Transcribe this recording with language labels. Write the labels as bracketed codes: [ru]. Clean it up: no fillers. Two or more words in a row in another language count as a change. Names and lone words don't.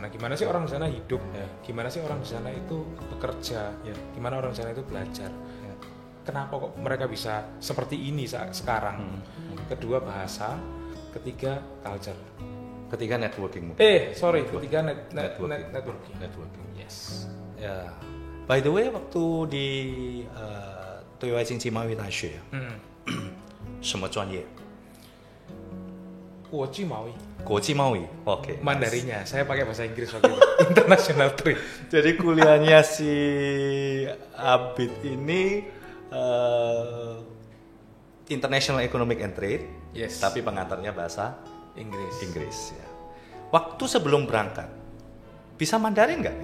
[id] Gimana sih orang di sana hidup? Gimana sih orang di sana itu bekerja? Gimana orang di sana itu belajar? Kenapa kok mereka bisa seperti ini sekarang? Kedua bahasa, ketiga culture. Ketiga networking. Ketiga networking. Yes. Ya. [en] By the way, [id] waktu di [zh] 对外经济贸易大学，什么专业？国际贸易。国际贸易. [id] Oke. Mandarinya, saya pakai bahasa Inggris waktu itu. [en] International Trade. [id] Jadi kuliahnya si Abid ini [en] International Economic and Trade. [id] Yes. Tapi pengantarnya bahasa Inggris ya. Waktu sebelum berangkat bisa Mandarin nggak?